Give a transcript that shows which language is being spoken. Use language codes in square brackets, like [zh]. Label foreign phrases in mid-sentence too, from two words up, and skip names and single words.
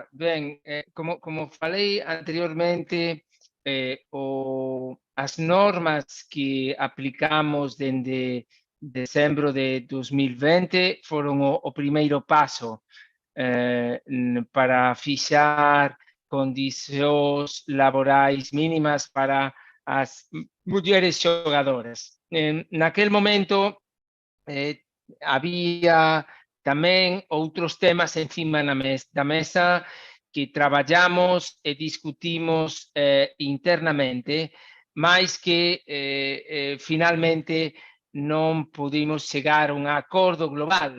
[pt] Bem, como falei anteriormente, as normas que aplicamos desde dezembro de 2020 foram o primeiro passo para fixar condições laborais mínimas para as mulheres jogadoras. Naquele momento, [gl] havia tamén outros temas encima da mesa que traballamos e discutimos internamente, mas que finalmente non pudimos chegar a un acordo global.